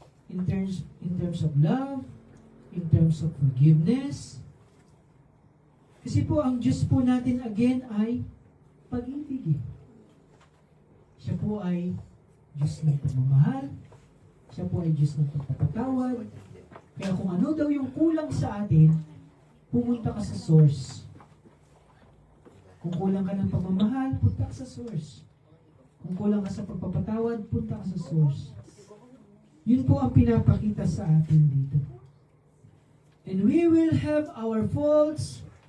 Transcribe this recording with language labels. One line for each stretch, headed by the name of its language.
English: In terms of love, in terms of forgiveness.
Filipino: Kasi po, ang Diyos po natin again ay pag-ibig. Siya po ay Diyos ng pagmamahal. Siya po ay Diyos ng pagpapatawad. Kaya kung ano daw yung kulang sa atin, pumunta ka sa source. Kung kulang ka ng pagmamahal, punta ka sa source. Kung kulang ka sa pagpapatawad, punta ka sa source. Yun po ang pinapakita sa atin dito.
English: And we will have our faults.